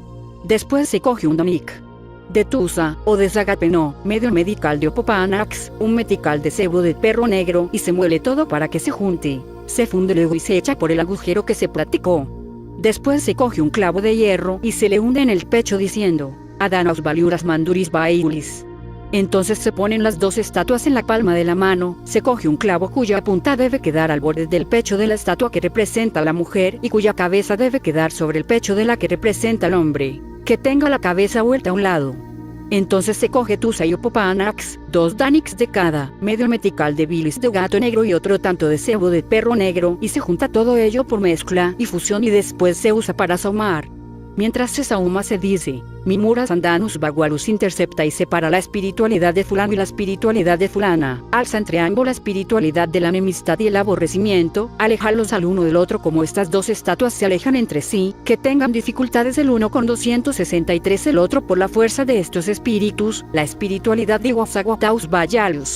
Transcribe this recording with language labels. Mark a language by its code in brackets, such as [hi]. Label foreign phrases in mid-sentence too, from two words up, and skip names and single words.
[es] Después se coge un donic de tusa o de zagapeno, medio medical de opopanax, un metical de sebo de perro negro y se muele todo para que se junte. Se funde luego y se echa por el agujero que se practicó. Después se coge un clavo de hierro y se le hunde en el pecho diciendo: Adanos valiuras manduris baiulis. Entonces se ponen las 2 estatuas en la palma de la mano, se coge un clavo cuya punta debe quedar al borde del pecho de la estatua que representa a la mujer y cuya cabeza debe quedar sobre el pecho de la que representa al hombre, que tenga la cabeza vuelta a un lado. Entonces se coge tu sayopopanax, 2 danics de cada, medio metical de bilis de gato negro y otro tanto de sebo de perro negro y se junta todo ello por mezcla y fusión y después se usa para sahumar. Mientras se sahuma se dice: Mimuras andanus bagualus intercepta y separa la espiritualidad de fulano y la espiritualidad de fulana, alza entre ambos la espiritualidad de la enemistad y el aborrecimiento, alejarlos al uno del otro como estas 2 estatuas se alejan entre sí, que tengan dificultades el uno con 263 el otro por la fuerza de estos espíritus, la espiritualidad de Wasaguataus Bayalus.